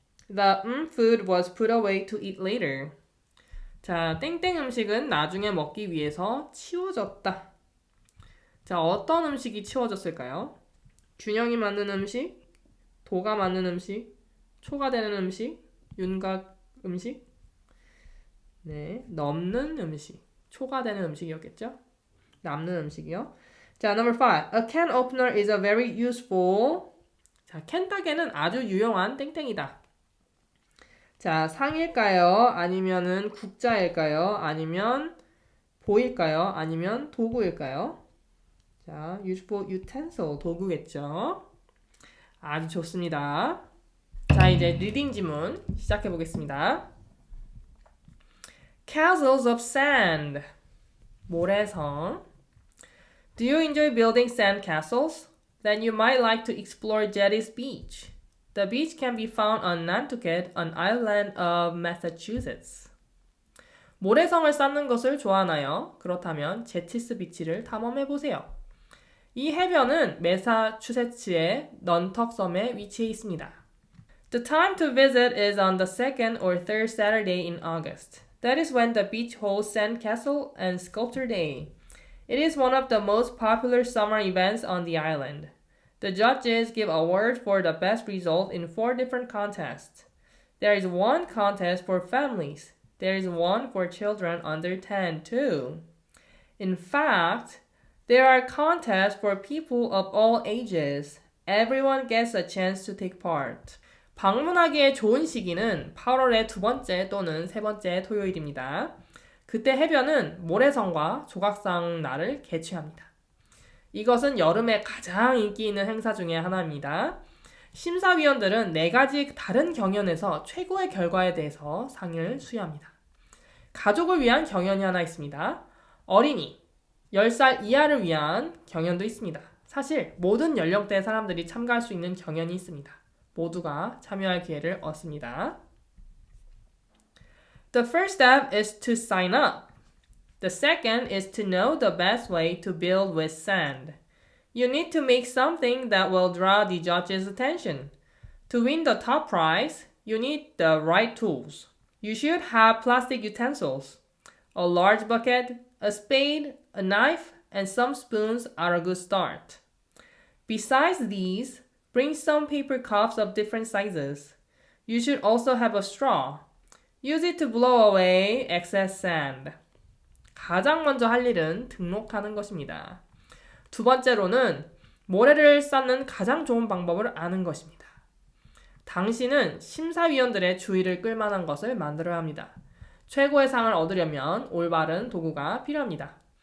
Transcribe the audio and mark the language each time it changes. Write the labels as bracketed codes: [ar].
[en] The food was put away to eat later. [ko] 자, 땡땡 음식은 나중에 먹기 위해서 치워졌다. 자, 어떤 음식이 치워졌을까요? 균형이 맞는 음식, 도가 맞는 음식, 초가 되는 음식, 윤곽 음식, 네, 넘는 음식, 초가 되는 음식이었겠죠? 남는 음식이요. 자, number 5. [en] A can opener is a very useful. [ko] 자, 캔 따개는 아주 유용한 땡땡이다. 자, 상일까요? 아니면은 국자일까요? 아니면 보일까요? 아니면 도구일까요? 자, [en] useful utensil, [ko] 도구겠죠? 아주 좋습니다. 자, 이제 리딩 지문 시작해 보겠습니다. [en] Castles of sand. 모래성. Do you enjoy building sand castles? Then you might like to explore Jetty's Beach. The beach can be found on Nantucket, an island of Massachusetts. [ko] 모래성을 쌓는 것을 좋아하나요? 그렇다면 제티스 비치를 탐험해 보세요. 이 해변은 매사추세츠의 넌턱섬에 위치해 있습니다. [en] The time to visit is on the second or third Saturday in August. That is when the beach holds Sandcastle and Sculpture Day. It is one of the most popular summer events on the island. The judges give awards for the best result in 4 different contests. There is one contest for families. There is one for children under 10 too. In fact, There are contests for people of all ages. Everyone gets a chance to take part. [ko] 방문하기에 좋은 시기는 8월의 두 번째 또는 세 번째 토요일입니다. 그때 해변은 모래성과 조각상 날을 개최합니다. 이것은 여름에 가장 인기 있는 행사 중에 하나입니다. 심사위원들은 4가지 다른 경연에서 최고의 결과에 대해서 상을 수여합니다. 가족을 위한 경연이 하나 있습니다. 어린이, 10살 이하를 위한 경연도 있습니다. 사실 모든 연령대의 사람들이 참가할 수 있는 경연이 있습니다. 모두가 참여할 기회를 얻습니다. [en] The first step is to sign up. The second is to know the best way to build with sand. You need to make something that will draw the judge's attention. To win the top prize, you need the right tools. You should have plastic utensils. A large bucket, a spade, a knife, and some spoons are a good start. Besides these, bring some paper cups of different sizes. You should also have a straw. Use it to blow away excess sand. [ko] 가장 먼저 할 일은 등록하는 것입니다. 두 번째로는 모래를 쌓는 가장 좋은 방법을 아는 것입니다. 당신은 심사위원들의 주의를 끌만한 것을 만들어야 합니다. 최고의 상을 얻으려면 올바른 도구가 필요합니다.